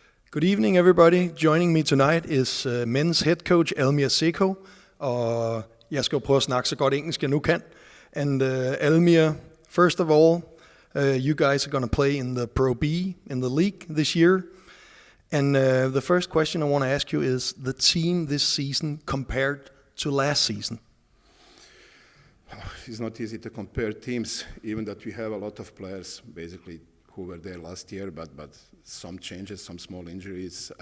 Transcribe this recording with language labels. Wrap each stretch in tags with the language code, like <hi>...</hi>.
<en>Good evening, everybody. Joining me tonight is Men's Headcoach Almir Zeco.</en> <da>Og jeg skal jo prøve at snakke så godt engelsk, jeg nu kan.</da> <en>And Almir, first of all, you guys are going to play in the Pro B, in the league this year. And the first question I want to ask you is the team this season compared to last season. It's not easy to compare teams, even that we have a lot of players basically who were there last year, but some changes, some small injuries.</en>